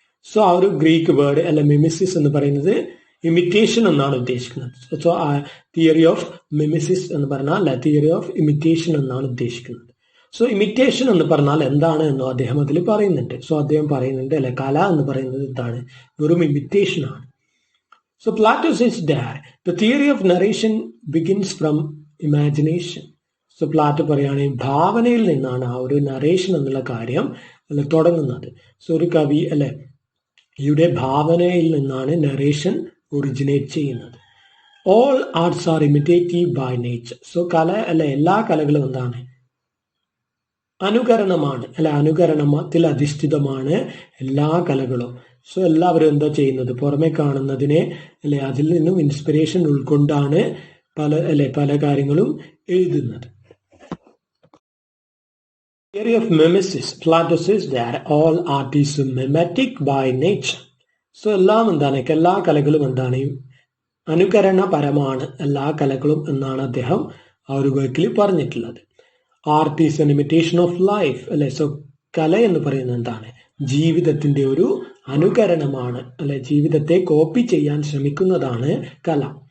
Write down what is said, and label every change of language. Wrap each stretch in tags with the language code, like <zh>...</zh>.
<ml>So ആ ഒരു Greek word അല്ലെ മിമിസിസ് എന്ന് പറയുന്നത് ഇമിറ്റേഷൻ എന്നാണ് ഉദ്ദേശിക്കുന്നത്. സോ തിയറി ഓഫ് മിമിസിസ് എന്ന് പറഞ്ഞാൽ അല്ലെ തിയറി ഓഫ് ഇമിറ്റേഷൻ എന്നാണ് ഉദ്ദേശിക്കുന്നത്. സോ ഇമിറ്റേഷൻ എന്ന് പറഞ്ഞാൽ എന്താണ് എന്നോ അദ്ദേഹം അതിൽ പറയുന്നുണ്ട്. സോ അദ്ദേഹം പറയുന്നുണ്ട് അല്ലെ കല എന്ന് പറയുന്നത് എന്താണ്, വെറും ഇമിറ്റേഷൻ ആണ്.</ml> <en>So Plato says that the theory of narration begins from imagination.</en> <ml>So Plato പറയാണ് ഭാവനയിൽ നിന്നാണ് ആ ഒരു നറേഷൻ എന്നുള്ള കാര്യം അല്ലെ തുടങ്ങുന്നത്. സോ ഒരു കവി അല്ലെ യുടെ ഭാവനയിൽ നിന്നാണ് നറേഷൻ ഒറിജിനേറ്റ് ചെയ്യുന്നത്.</ml> <en>All arts are imitative by nature.</en> <ml>So കല അല്ലെ എല്ലാ കലകളും എന്താണ്, അനുകരണമാണ് അല്ലെ, അനുകരണത്തിൽ അധിഷ്ഠിതമാണ് എല്ലാ കലകളും. സോ എല്ലാവരും എന്താ ചെയ്യുന്നത്, പുറമെ കാണുന്നതിനെ അല്ലെ അതിൽ നിന്നും ഇൻസ്പിറേഷൻ ഉൾക്കൊണ്ടാണ് പല കാര്യങ്ങളും എഴുതുന്നത്.</ml> <en>Theory of mimesis. Plato says that all art is mimetic by nature.</en> <ml>So എല്ലാം എന്താണ്, എല്ലാ കലകളും എന്താണ്, അനുകരണപരമാണ് എല്ലാ കലകളും എന്നാണ് അദ്ദേഹം ആ ഒരു വർക്കിൽ പറഞ്ഞിട്ടുള്ളത്.</ml> <en>art is an imitation of life</en> <ml>അല്ലെ. സോ കല എന്ന് പറയുന്നത് എന്താണ്, ജീവിതത്തിന്റെ ഒരു അനുകരണമാണ് അല്ലെ, ജീവിതത്തെ കോപ്പി ചെയ്യാൻ ശ്രമിക്കുന്നതാണ് കല.</ml>